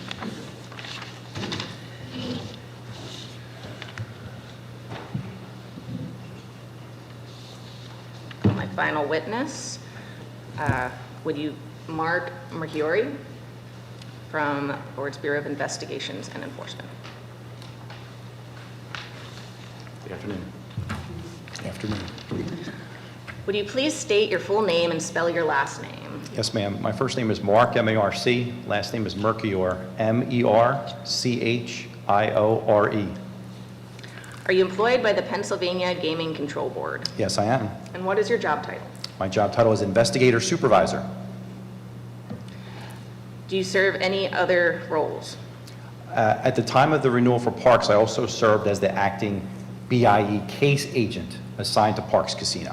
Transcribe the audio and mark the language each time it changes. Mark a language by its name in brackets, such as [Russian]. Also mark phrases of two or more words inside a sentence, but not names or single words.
[English] My final witness, would you Mark Mercury from Board's Bureau of Investigations and Enforcement? Good afternoon. Good afternoon. Would you please state your full name and spell your last name? Yes, ma'am. My first name is Mark, M-A-R-C. Last name is Merciore, M-E-R-C-H-I-O-R-E. Are you employed by the Pennsylvania Gaming Control Board? Yes, I am. And what is your job title? My job title is Investigator Supervisor. Do you serve any other roles? At the time of the renewal for Parks, I also served as the acting BIE case agent assigned to Parx Casino.